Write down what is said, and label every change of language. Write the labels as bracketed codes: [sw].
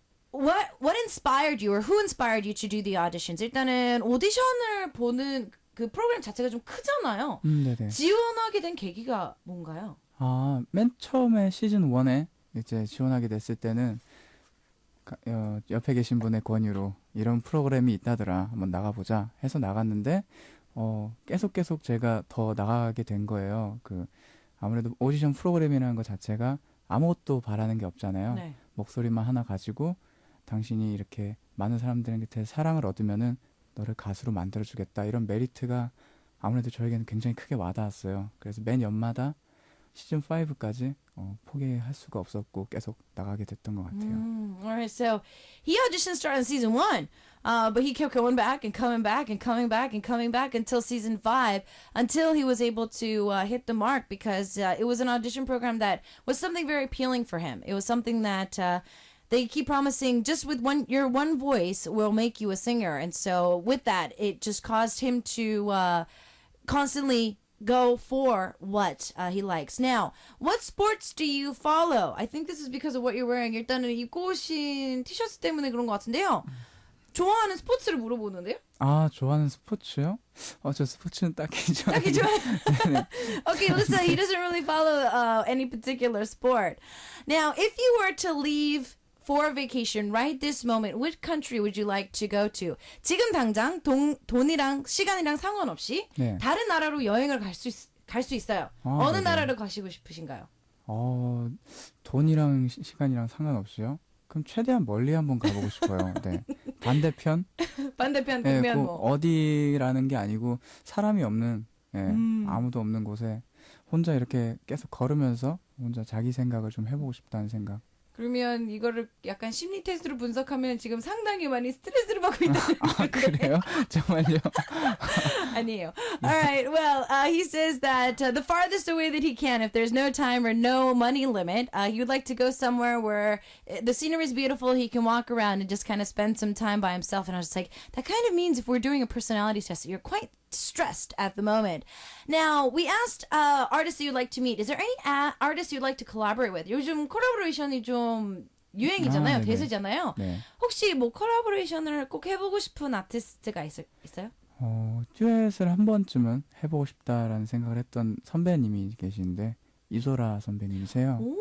[en] What inspired you, or who inspired you to do the auditions? [ko] 일단은 오디션을 보는 그 프로그램 자체가 좀 크잖아요. 네네. 지원하게 된 계기가 뭔가요? 맨 처음에 시즌 1에 이제 지원하게 됐을 때는 옆에 계신 분의 권유로 이런 프로그램이 있다더라, 한번 나가보자 해서 나갔는데 계속 제가 더 나가게 된 거예요. 아무래도 오디션 프로그램이라는 것 자체가 아무것도 바라는 게 없잖아요. 네. 목소리만 하나 가지고 당신이 이렇게 많은 사람들한테 사랑을 얻으면은 너를 가수로 만들어주겠다, 이런 메리트가 아무래도 저에게는 굉장히 크게 와닿았어요. 그래서 매 연마다 시즌 5까지 포기할 수가 없었고 계속 나가게 됐던 것 같아요. [en] Alright, so he auditioned starting season 1, but he kept going back and coming back and coming back and coming back until season 5, until he was able to hit the mark, because it was an audition program that was something very appealing for him. It was something that they keep promising just with your one voice will make you a singer. And so with that, it just caused him to constantly go for what he likes. Now, what sports do you follow? I think this is because of what you're wearing. [ko] 일단은 입고 오신 티셔츠 때문에 그런 것 같은데요. 좋아하는 스포츠를 물어보는데요? 좋아하는 스포츠요? 저 스포츠는 딱히 딱히 좋아해. [en] Okay, listen, he doesn't really follow any particular sport. Now, if you were to leave for a vacation right this moment, which country would you like to go to? [ko] 지금 당장 돈이랑 시간이랑 상관없이 네. 다른 나라로 여행을 갈 수 있어요. 어느 네네. 나라로 가시고 싶으신가요? 돈이랑 시간이랑 상관없이요? 그럼 최대한 멀리 한번 가보고 싶어요. 네. 반대편? 반대편 네, 국면 꼭 어디라는 게 아니고 사람이 없는, 아무도 없는 곳에 혼자 이렇게 계속 걸으면서 혼자 자기 생각을 좀 해보고 싶다는 생각. 그러면 이거를 약간 심리 테스트로 분석하면 지금 상당히 많이 스트레스를 받고 있다는 그래요? 정말요? 아니에요. [en] All right. Well, he says that the farthest away that he can, if there's no time or no money limit, he would like to go somewhere where the scenery is beautiful. He can walk around and just kind of spend some time by himself. And I was just like, that kind of means if we're doing a personality test, that you're quite stressed at the moment. Now, we asked artists that you'd like to meet. Is there any artists you'd like to collaborate with? [ko] 요즘 콜라보레이션이 좀 유행이잖아요. 네네. 대세잖아요. 네. 혹시 뭐 콜라보레이션을 꼭 해보고 싶은 아티스트가 있어요? 듀엣을 한 번쯤은 해보고 싶다라는 생각을 했던 선배님이 계시는데 이소라 선배님이세요.